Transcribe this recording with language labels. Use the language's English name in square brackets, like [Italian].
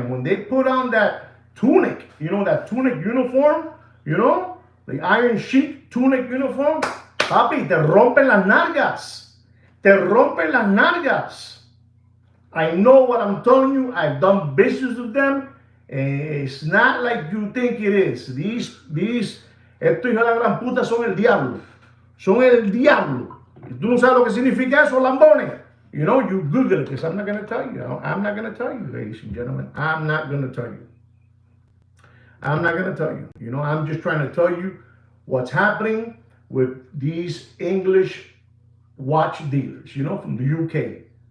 [English] And when they put on that tunic, that tunic uniform, the Iron Sheik tunic uniform, papi, [Spanish] te rompen las nalgas. Te rompen las nalgas. [English] I know what I'm telling you. I've done business with them. It's not like you think it is. [Spanish] Estos hijos de la gran puta son el diablo. Son el diablo. Tú no sabes lo que significa eso, lambones. [English] You Google it, because I'm not going to tell you. I'm not going to tell you, ladies and gentlemen. I'm not going to tell you. I'm not going to tell you. I'm just trying to tell you what's happening with these English watch dealers, from the UK.